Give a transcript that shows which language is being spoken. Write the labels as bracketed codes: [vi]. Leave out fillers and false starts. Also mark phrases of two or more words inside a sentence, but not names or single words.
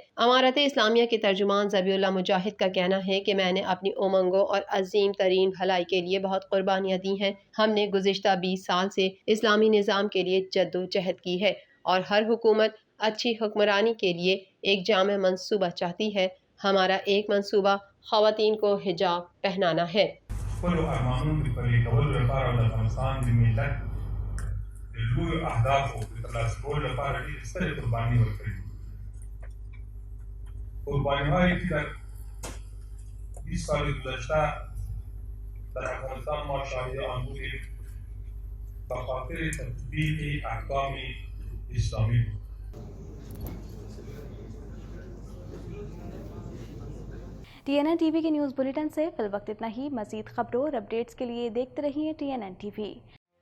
[ur] امارت اسلامیہ کے ترجمان ذبیح اللہ مجاہد کا کہنا ہے کہ میں نے اپنی امنگوں اور عظیم ترین بھلائی کے لیے بہت قربانیاں دی ہیں۔ ہم نے گزشتہ 20 سال سے اسلامی نظام کے لیے جدوجہد کی ہے اور ہر حکومت اچھی حکمرانی کے لیے ایک جامع منصوبہ چاہتی ہے۔ ہمارا ایک منصوبہ خواتین کو حجاب پہنانا ہے۔ [ps] خپلو ارمانونو کې پلي کولو لپاره د افغانستان د ملت د لوی اهدافو د ترلاسه کولو لپاره ډېرې سترې قربانۍ ورکړې دي. [fa] قربانی‌هایی که در 20 سال گذشته در افغانستان ما شاهد آن بودیم به خاطر تطبیق احکام اسلامی بود. [ur] TNN TV کے نیوز بلیٹن سے فی الوقت اتنا ہی. مزید خبروں اور اپڈیٹس کے لیے دیکھتے رہیے TNN TV.